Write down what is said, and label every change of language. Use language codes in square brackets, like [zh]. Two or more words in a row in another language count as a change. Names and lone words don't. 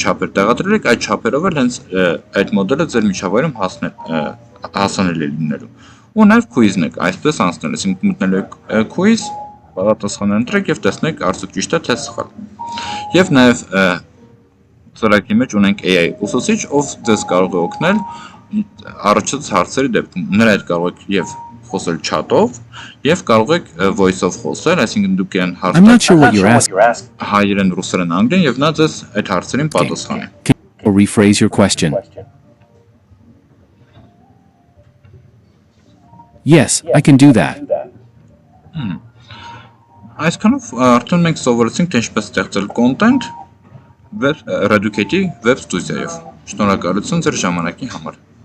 [hy] չափեր տեղադրել եք, այդ չափերով էլ հենց այդ մոդելը ձեր միջավայրում հասանելի լինելու։ Ու նաև quiz-ն եք այսպես անցնել, այսինքն մտնելու եք quiz, պատասխանը ընտրեք եւ տեսնեք արդյոք ճիշտ է թե սխալ։ Եվ նաև ծրագրի մեջ ունենք AI ուսուցիչ, ով ձեզ կարող է օգնել առաջացած հարցերի դեպքում։ Նրա հետ կարող եք եւ խոսել chat-ով եւ կարող եք voice-ով խոսել, այսինքն դուք իրեն հարց [en] I'm not [hy] տաք [en] sure what you're asking. [hy] հայերեն, ռուսերեն, անգլերեն եւ նա ձեզ այդ հարցերին պատասխանի։ [en] Or rephrase your question. Yes, I can do that. [hy] Այսքանով արդեն մենք սովորեցինք թե ինչպես ստեղծել content Reducate-ի web ստուդիայով։ Շնորհակալություն ձեր ժամանակի համար։